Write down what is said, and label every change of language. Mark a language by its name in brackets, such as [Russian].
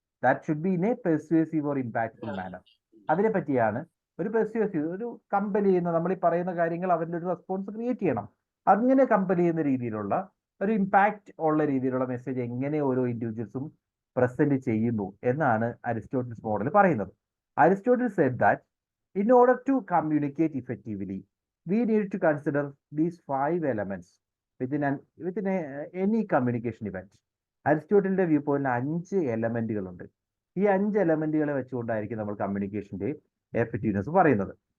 [English] That should be in a persuasive or impactful manner. [Malayalam] അതിനെ പറ്റിയാണ് ഒരു പെർസ്വേസീവ്, ഒരു കമ്പൽ ചെയ്യുന്ന, നമ്മൾ ഈ പറയുന്ന കാര്യങ്ങൾ അവരുടെ ഒരു റെസ്പോൺസ് ക്രിയേറ്റ് ചെയ്യണം. അങ്ങനെ കമ്പൽ ചെയ്യുന്ന രീതിയിലുള്ള ഒരു ഇമ്പാക്റ്റ് ഉള്ള രീതിയിലുള്ള മെസ്സേജ് എങ്ങനെ ഓരോ ഇൻഡിവിജ്വൽസും പ്രസന്റ് ചെയ്യുന്നു എന്നാണ് അരിസ്റ്റോട്ടിൽസ് മോഡൽ പറയുന്നത്. [English] Aristotle said that in order to communicate effectively, we need to consider these 5 elements within any communication event. [Malayalam] അരിസ്റ്റോട്ടലിന്റെ view point 5 എലമെന്റുകളുണ്ട്. ഈ 5 എലമെന്റുകളെ വെച്ചുകൊണ്ടായിരിക്കും നമ്മൾ കമ്മ്യൂണിക്കേഷന്റെ എഫക്റ്റീവ്നെസ് പറയുന്നത്.